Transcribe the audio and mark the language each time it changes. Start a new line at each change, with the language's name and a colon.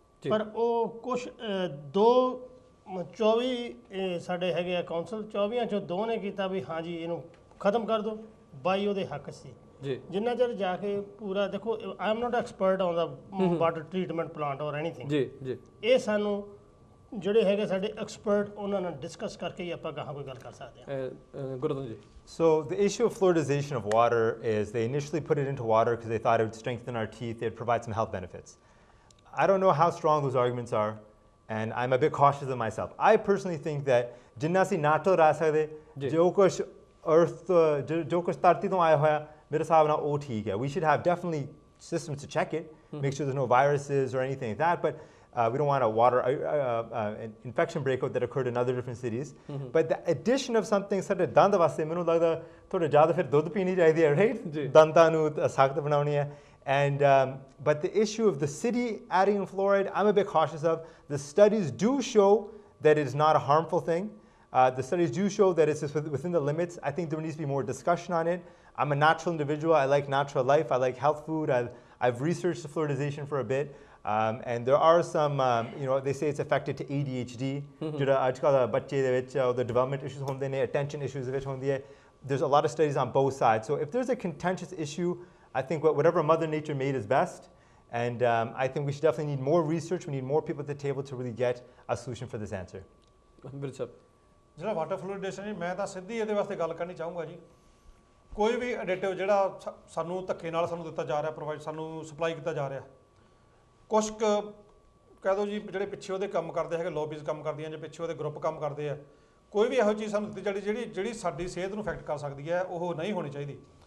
Punjabi: ਪਰ ਉਹ ਕੁਛ 24 ਸਾਡੇ ਹੈਗੇ ਆ ਕੌਂਸਲ, 24 ਚੋਂ 2 ਨੇ ਕੀਤਾ ਵੀ ਹਾਂ ਜੀ ਇਹਨੂੰ ਖਤਮ ਕਰ ਦਿਓ। 22 ਉਹਦੇ ਹੱਕ ਸੀ ਜੀ। ਜਿੰਨਾ ਚਿਰ ਜਾ ਕੇ ਪੂਰਾ ਦੇਖੋ,
English: I am not expert on the water treatment plant or anything
Punjabi: ਜੀ ਜੀ, ਇਹ ਸਾਨੂੰ ਜਿਹੜੇ ਹੈਗੇ ਸਾਡੇ ਐਕਸਪਰਟ ਉਹਨਾਂ ਨਾਲ ਡਿਸਕਸ ਕਰਕੇ ਹੀ ਆਪਾਂ ਗਾਹਾਂ ਕੋਈ ਗੱਲ ਕਰ ਸਕਦੇ ਹਾਂ। ਗੁਰਦਨ ਜੀ।
English: So the issue of fluoridization of water is they initially put it into water because they thought it would strengthen our teeth, it would provide some health benefits. I don't know how strong those arguments are, and I'm a bit cautious of myself. I personally think that
Punjabi: ਜਿੰਨਾ ਅਸੀਂ natural ਰਹਿ ਸਕਦੇ, ਜੋ ਕੁਛ
Hindi: अर्थ जो कुछ धरती तो आया हुआ मेरे हिसाब नाल वो ठीक है।
English: We should have definitely systems to check it, make sure there's no viruses or anything like that, but we don't want a water an infection breakout that occurred in other different cities. But the addition of something such as
Punjabi: ਦੰਦ ਵਾਸਤੇ ਮੈਨੂੰ ਲੱਗਦਾ ਥੋੜਾ ਜ਼ਿਆਦਾ ਫਿਰ ਦੁੱਧ ਪੀਣੀ ਚਾਹੀਦੀ ਹੈ,
English: right?
Punjabi: ਦੰਦਾਂ ਨੂੰ ਸਖਤ ਬਣਾਉਣੀ ਹੈ।
English: And but the issue of the city adding in fluoride, I'm a bit cautious of. The studies do show that it is not a harmful thing. The studies do show that it's just within the limits. I think there needs to be more discussion on it. I'm a natural individual. I like natural life. I like health food. I've researched the fluoridization for a bit. And there are some, they say it's affected to ADHD. The development issues, attention issues. There's a lot of studies on both sides. So if there's a contentious issue, I think whatever Mother Nature made is best. And I think we should definitely need more research. We need more people at the table to really get a solution for this answer.
Punjabi: ਜਿਹੜਾ water ਫਲੂਇਡੇਸ਼ਨ ਜੀ, ਮੈਂ ਤਾਂ ਸਿੱਧੀ ਇਹਦੇ ਵਾਸਤੇ ਗੱਲ ਕਰਨੀ ਚਾਹੂੰਗਾ ਜੀ। ਕੋਈ ਵੀ ਐਡਿਟਿਵ ਜਿਹੜਾ ਸਾਨੂੰ ਧੱਕੇ ਨਾਲ ਸਾਨੂੰ ਦਿੱਤਾ ਜਾ ਰਿਹਾ, ਪ੍ਰੋਵਾਈਡ ਸਾਨੂੰ ਸਪਲਾਈ ਕੀਤਾ ਜਾ ਰਿਹਾ, ਕੁਛ ਕਹਿ ਦਿਓ ਜੀ ਜਿਹੜੇ ਪਿੱਛੇ ਉਹਦੇ ਕੰਮ ਕਰਦੇ ਹੈਗੇ, ਲੌਬੀਜ਼ ਕੰਮ ਕਰਦੀਆਂ ਜਾਂ ਪਿੱਛੇ ਉਹਦੇ ਗਰੁੱਪ ਕੰਮ ਕਰਦੇ ਆ, ਕੋਈ ਵੀ ਇਹੋ ਚੀਜ਼ ਸਾਨੂੰ ਦਿੱਤੀ ਜਿਹੜੀ ਸਾਡੀ ਸਿਹਤ ਨੂੰ ਇਫੈਕਟ ਕਰ ਸਕਦੀ ਹੈ, ਉਹ ਨਹੀਂ ਹੋਣੀ ਚਾਹੀਦੀ।